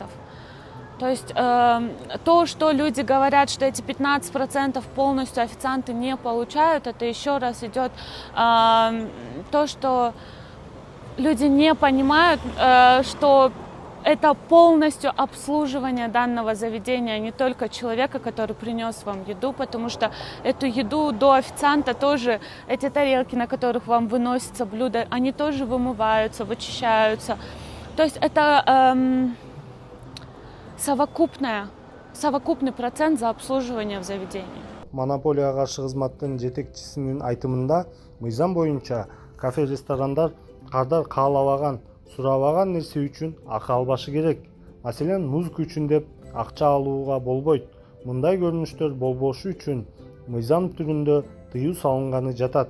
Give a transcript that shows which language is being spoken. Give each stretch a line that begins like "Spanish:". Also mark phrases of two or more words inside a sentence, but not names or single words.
Russian: То есть то, что люди говорят, что эти 15% полностью официанты не получают, это еще раз идет то, что люди не понимают, что это полностью обслуживание данного заведения, не только человека, который принес вам еду, потому что эту еду до официанта тоже, эти тарелки, на которых вам выносится блюдо, они тоже вымываются, вычищаются. То есть это совокупный процент за обслуживание в заведении.
Kyrgyz: Монополияга каршы кызматтын жетекчисинин айтымында, мыйзам боюнча кафе-ресторандар кардар каалабаган, сурабаган нерсе үчүн акы албашы керек. Маселен, музыка үчүн деп акча алууга болбойт. Мындай көрүнүштөр болбошу үчүн мыйзам түрүндө тыюу салынганы жатат.